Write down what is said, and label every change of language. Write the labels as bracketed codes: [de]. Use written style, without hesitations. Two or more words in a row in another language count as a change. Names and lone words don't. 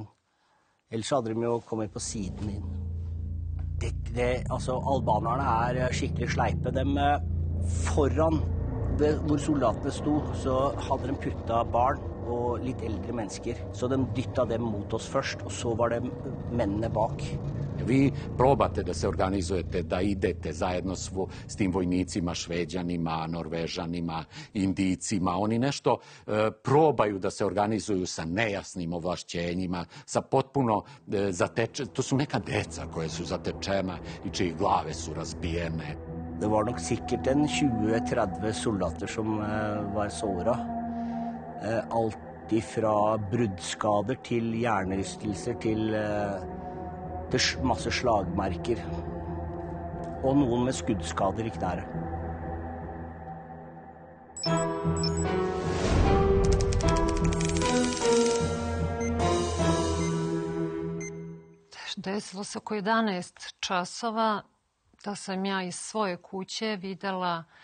[no] Ellers hadde de jo kommet på siden inn. Altså, albanerne skikkelig sleipe. De foran hvor soldatene sto, så hadde de puttet barn og litt eldre mennesker. Så de dyttet dem mot oss først, og så var det mennene bak. [sr] Vi probate da se organizujete, da idete zajedno s tim vojnicima, Šveđanima, Norvežanima, Indijcima. Oni nešto probaju da se organizuju sa nejasnim ovlašćenjima, sa potpuno zatečena. To su neka deca koje su zatečena i čijih glave su razbijene. [no] Det var nok sikkert 20-30 soldater som var såra. Alt ifra bruddskader til hjernerystelser til masse slagmerker. Og noen med skuddskader i knæret. [sr] Desilo se oko 11 časova da sam ja iz svoje kuće videla